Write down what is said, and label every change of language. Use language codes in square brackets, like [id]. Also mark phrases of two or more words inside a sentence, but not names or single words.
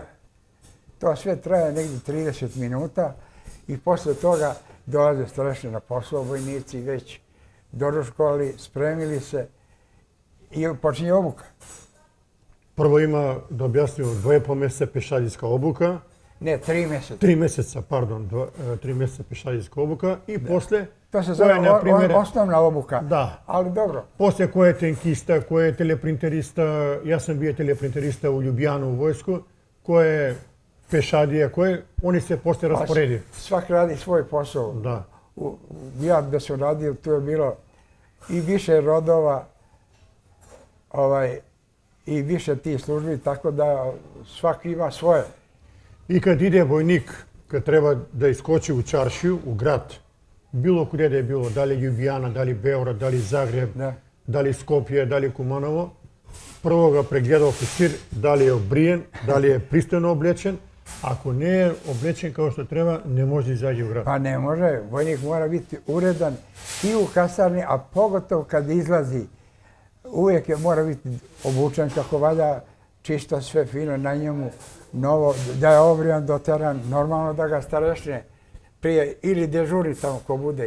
[sr] To sve traje negdje 30 minuta i posle toga dolaze starešine na posao, vojnici već doručkovali, spremili se i počinje obuka. [mk] Прво има, да објаснимо, 2,5 месеца пешадијска обука. [sr] Ne, 3 mjeseca. [mk] 3 месеца, пардон, 3 месеца пешадијска обука и после [sr] To se zove osnovna obuka, [mk] да, [sr] ali dobro. [mk] после кој е тенкиста, кој е телепринтериста, јас сум бил телепринтериста у Љубјана у војску, кој е пешадија, кој они се после распореди. [sr] Svak radi svoj posao. [mk] Да. [sr] Ja da sam radio, tu je bilo i više rodova i više tih službi, tako da svak ima svoje. [mk] И кад иде војник, кад треба да искочи у чаршију, у град, било куде да е било, дали Љубјана, дали Београд, дали Загреб, Да. дали Скопје, дали Куманово, прво ga прегледа официр дали е обриен, дали е пристојно облечен. Ако не е облечен како што треба, не може да изаѓе у град. [sr] Pa ne može, vojnik mora biti uredan i u kasarni, a pogotovo kad izlazi, uvijek mora biti obučen kako valja, čisto sve fino na njemu, novo, da je obrijan, doteran, normalno da ga starešine prije ili dežuri tamo ko bude.